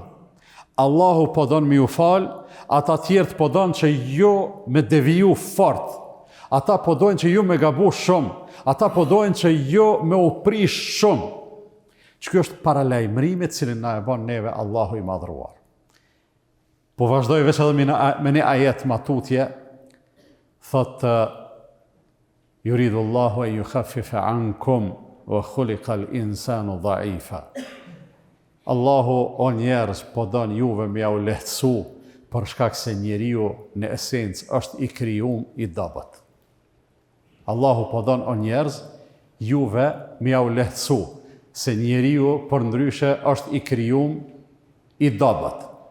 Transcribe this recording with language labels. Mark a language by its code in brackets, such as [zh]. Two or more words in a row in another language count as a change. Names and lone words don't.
[sq] Allahu po don mi u fal, ata tjertë po don që ju me deviju fort, ata po dojnë që ju me gabu shumë, ata po dojnë që ju me u prish shumë. Që kjo është paralajmërimit cilin na e bën neve Allahu i madhruar. Po vazhdoj veç edhe me një ajet matutje, thot [ar] يريد الله أن يخفف عنكم وخلق الإنسان ضعيفا. [sq] Allahu o njerëz po don juve me u lehtësu për shkak se njeriu në esencë është i krijuar i dobët. Allahu po don o njerëz juve me u lehtësu se njeriu për ndryshe është i krijuar i dobët.